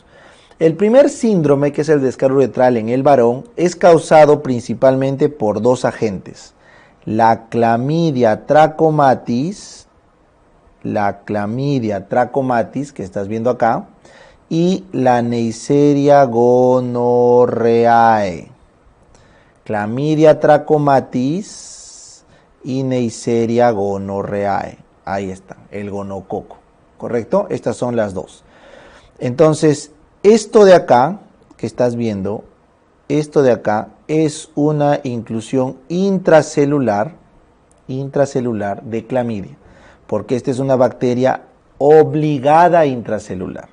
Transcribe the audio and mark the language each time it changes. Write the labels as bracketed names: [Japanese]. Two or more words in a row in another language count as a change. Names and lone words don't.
[Spanish] El primer síndrome, que es el descarga uretral en el varón, es causado principalmente por 2 agentes. La clamidia trachomatis, que estás viendo acá, y la Neisseria gonorrheae. Clamidia trachomatis y Neisseria gonorrheae. Ahí está, el gonococo. ¿Correcto? Estas son las 2. Entonces, esto de acá, que estás viendo, esto de acá es una inclusión intracelular de clamidia, porque esta es una bacteria obligada intracelular.